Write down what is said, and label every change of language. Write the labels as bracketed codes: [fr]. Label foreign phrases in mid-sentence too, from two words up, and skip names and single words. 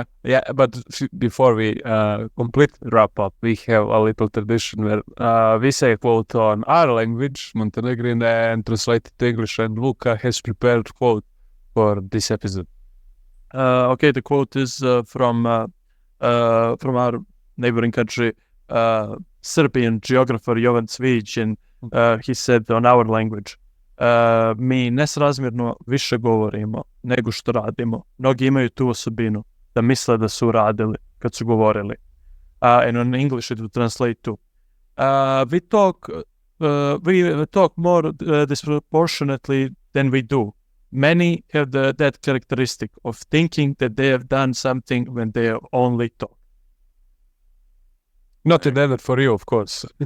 [en] But before we completely wrap up, we have a little tradition where we say a quote on our language, Montenegrin, and translate it to English. And Luka has prepared a quote for this episode. Okay, the quote is from our neighboring country, Serbian geographer Jovan Cvijić, and he said on our language, [sr] mi nesrazmjerno više govorimo nego što radimo. Mnogi imaju tu osobinu da misle da su radili kad su govorili. [en] And in English it would translate to, we talk more disproportionately than we do. Many have that characteristic of thinking that they have done something when they have only talked. Not intended for you, of course.